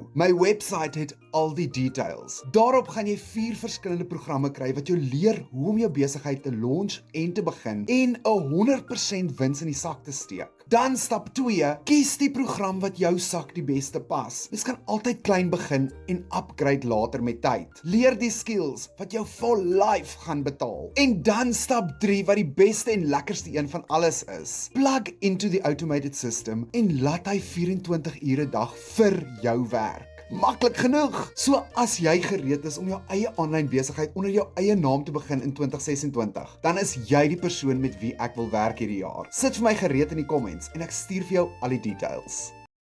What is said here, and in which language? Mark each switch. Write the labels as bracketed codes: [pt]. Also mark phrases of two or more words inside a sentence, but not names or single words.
[af] My website het al die details. Daarop gaan jy 4 verskillende programme kry wat jou leer hoe om jou besigheid te launch en te begin en 100% wins in die sak te steek. Dan stap 2, kies die program wat jou sak die beste pas. Mens kan altyd klein begin en upgrade later met tyd. Leer die skills wat jou [en] for life [af] gaan betaal. En dan stap 3, wat die beste en lekkerste een van alles is. [en] Plug into the automated system [af] en laat hy 24 ure 'n dag vir jou werk. Maklik genoeg. So as jy gereed is om jou eie aanlyn besigheid onder jou eie naam te begin in 2026, dan is jy die persoon met wie ek wil werk hierdie jaar. Sit vir my gereed in die comments en ek stuur vir jou al die details.